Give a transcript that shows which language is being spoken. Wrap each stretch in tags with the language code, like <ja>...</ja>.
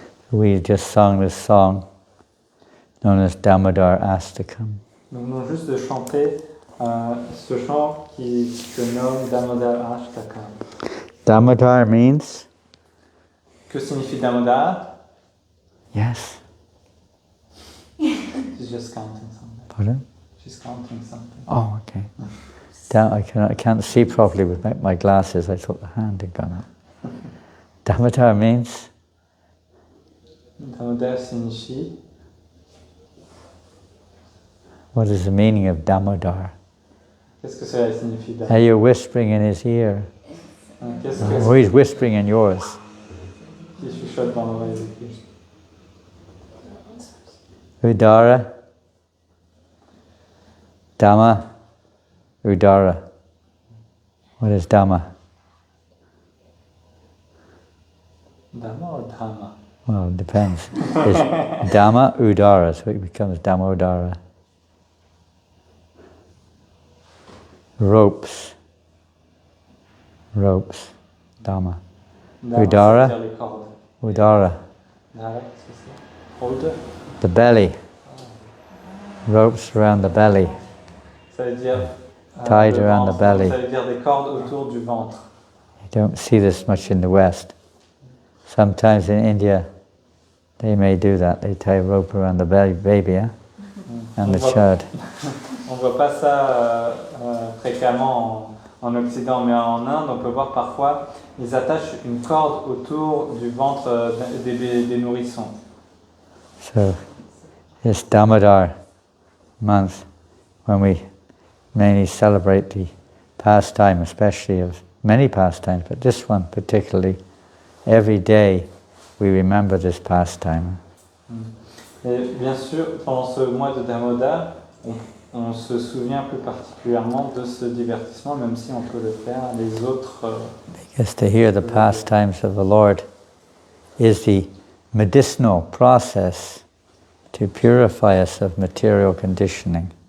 <en>We just sung this song known as Damodarastakam.</en> <fr>Nous venons juste de chanter ce chant qui se nomme Damodarastakam.</fr> <en>Damodar means?</en> <fr>Que signifie Damodar?</fr> <en>Yes. She's just counting something. Pardon? She's counting something. Oh, okay. I can't see properly with my glasses. I thought the hand had gone up. Damodar means?</en> <fr>Damodar signifie?</fr> <en>What is the meaning of Damodar?</en> <fr>Qu'est-ce que cela signifie</fr> <en>Hey, you're whispering in his ear. Oh, he's whispering in yours.</en> <fr>Qui chuchote dans l'oreille de Krishna. Udara.</fr> <en>Dhamma. Udara. What is Dhamma? Dhamma or Dhamma? Well, it depends. It's Dhamma Udara, so it becomes Damodara. Ropes. Dhamma. Dhamma, Udara.</en> <fr>c'est-à-dire les cordes. Udara. Dara, c'est ça.</fr> <en>Hold. The belly. Ropes around the belly.</en> <fr>Ça veut dire</fr> <en>Tied</en> <fr>le</fr> <en>around the</en> <fr>ventre.</fr> <en>belly.</en> <fr>Ça veut dire des cordes autour du ventre.</fr> <en>You don't see this much in the West. Sometimes in India, they may do that. They tie a rope around the belly, baby, and the child.</en> <fr>On ne voit pas ça fréquemment en Occident, mais en Inde, on peut voir parfois, ils attachent une corde autour du ventre des nourrissons.</fr> <en>So, it's Damodar month when we mainly celebrate the pastime, especially of many pastimes, but this one particularly. Every day we remember this pastime.</en> <fr>Et bien sûr, pendant ce mois de Damodar, on se souvient plus particulièrement de ce divertissement, même si on peut le faire les autres.</fr> <en>Because to hear the pastimes of the Lord is the medicinal process to purify us of material conditioning.</en>